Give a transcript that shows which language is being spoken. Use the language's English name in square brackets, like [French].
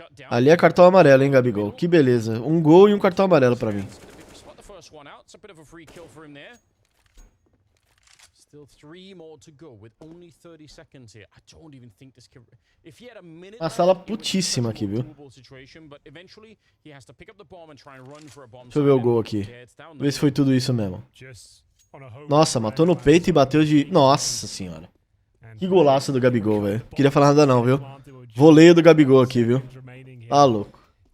[Portuguese] Ali é cartão amarelo, hein, Gabigol? Que beleza. Um gol e um cartão amarelo pra mim. [English] One out. It's a bit of a free kill for him there. Still 3 more to go with only 30 seconds here. I don't even think this can... If he had a minute... [Portuguese] A sala putíssima aqui, viu? Deixa eu ver o gol aqui. Ver se foi tudo isso mesmo. Nossa, matou no peito e bateu de... Nossa senhora. Que golaço do Gabigol, velho. Não queria falar nada não, viu? Voleio do Gabigol aqui, viu? Ah, louco.